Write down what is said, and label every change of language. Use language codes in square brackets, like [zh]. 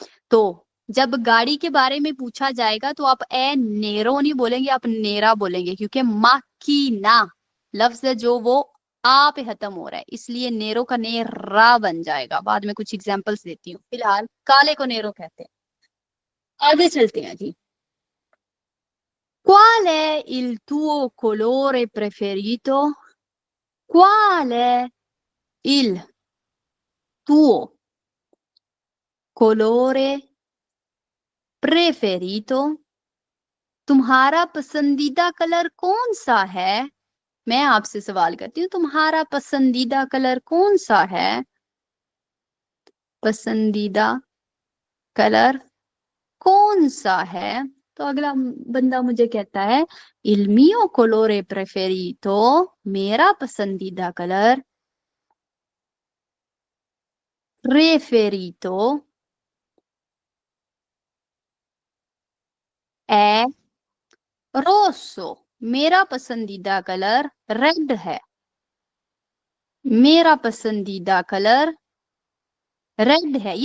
[hi] तो जब गाड़ी के बारे में पूछा जाएगा तो आप ए नेरो नहीं बोलेंगे, आप नेरा बोलेंगे, क्योंकि माकीना लफ्ज है जो वो आ पे खत्म हो रहा है, इसलिए नेरो का नेरा बन जाएगा। बाद में कुछ एग्जांपल्स देती हूँ, फिलहाल काले को नेरो कहते हैं। आगे चलते हैं जी। [it] Qual è il tuo colore preferito? Qual è il tuo colore preferito? [hi] तुम्हारा पसंदीदा कलर कौन सा है? मैं आपसे सवाल करती हूँ, तुम्हारा पसंदीदा कलर कौन सा है? पसंदीदा कलर कौन सा है? तो अगला बंदा मुझे कहता है [it] il mio colore preferito, [hi] मेरा पसंदीदा कलर, preferito है रोसो, मेरा पसंदीदा कलर रेड है, मेरा पसंदीदा कलर रेड है।